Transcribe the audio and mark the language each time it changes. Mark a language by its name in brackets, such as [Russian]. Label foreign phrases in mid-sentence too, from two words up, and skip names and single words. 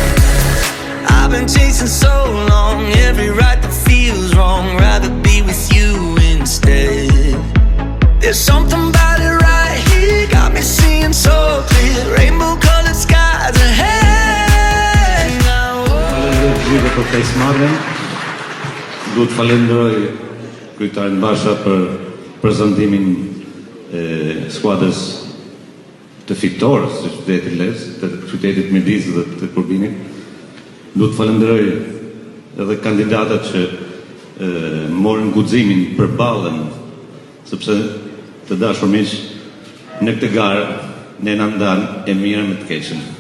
[English] I've been chasing so long, every right that feels wrong. Rather be with you instead. There's something about it right here, got me seeing so clear. Rainbow colored skies ahead. Now, [Albanian] Gjithë për pjesëmarrjen, duhet të falenderoj kryetarin Basha për prezantimin e skuadrës të fitores të qytetit Les, të qytetit Midis dhe të Kurbinit. Duhet të falenderoj edhe kandidatët që morën guximin për ballën, sepse të dashur miq, në këtë garë ne na ndan e mirë me të keqen.